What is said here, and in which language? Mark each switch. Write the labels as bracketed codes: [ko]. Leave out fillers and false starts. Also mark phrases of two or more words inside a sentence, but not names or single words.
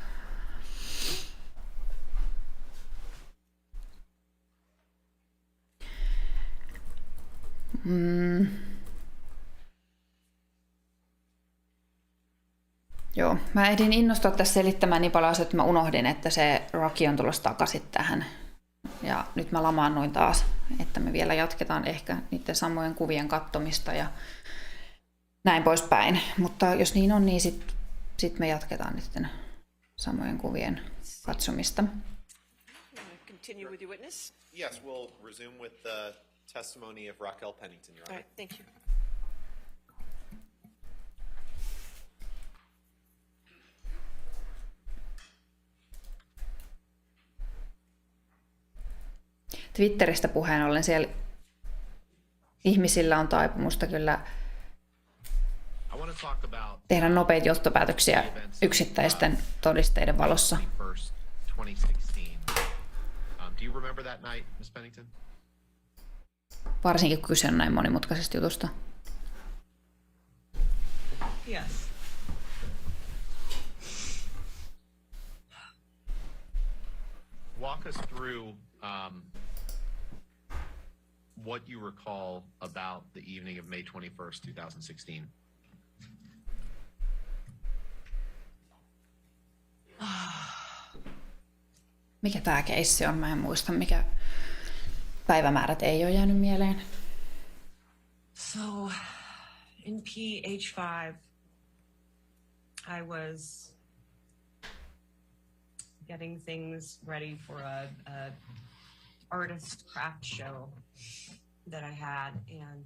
[fi] Joo, mä ehdin innostua tässä selittämään niin paljon asioita, että mä unohdin, että se Rocky on tulossa takaisin tähän. Ja nyt mä lamaannuin taas, että me vielä jatketaan ehkä niiden samojen kuvien katsomista ja näin poispäin. Mutta jos niin on, niin sit me jatketaan niiden samojen kuvien katsomista. [en] Continue with your witness. Yes, we'll resume with the testimony of Raquel Pennington, Your All Honor. right, thank you. [fi] Twitteristä puheen ollen siellä ihmisillä on taipumusta kyllä tehdä nopeita johtopäätöksiä yksittäisten todisteiden valossa. Varsinkin kun kyse on näin monimutkaisesta jutusta. [en] Yes. Walk us through what you recall about the evening of May 21st, 2016. [fi] Mikä tää keissi on? Mä en muista, mikä päivämäärät ei ole jäänyt mieleen. [en] So, in PH5, I was getting things ready for a artist craft show that I had, and